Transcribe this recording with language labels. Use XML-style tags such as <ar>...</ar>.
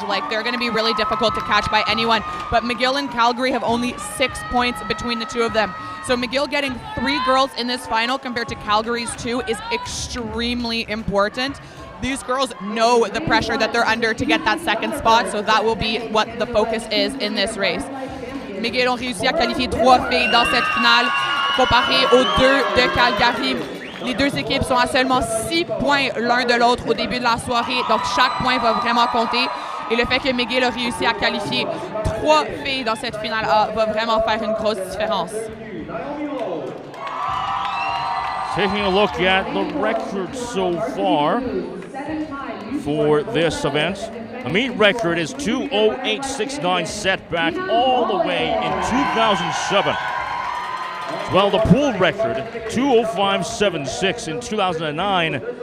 <en>Like, they're going to be really difficult to catch by anyone. But McGill and Calgary have only 6 points between the two of them. So McGill getting 3 girls in this final compared to Calgary's 2 is extremely important. These girls know the pressure that they're under to get that second spot, so that will be what the focus is in this race.</en> <fr>McGill ont réussi à qualifier 3 filles dans cette finale, comparé aux 2 de Calgary. Les deux équipes sont à seulement 6 points l'un de l'autre au début de la soirée, donc chaque point va vraiment compter. Et le fait que McGill a réussi à qualifier 3 filles dans cette finale A va vraiment faire une grosse différence.</fr> <en>Taking a look at the record so far for this event. The meet record is 2:08.69, set back all the way in 2007. Well, the pool record, 2:05.76 in 2009.</en>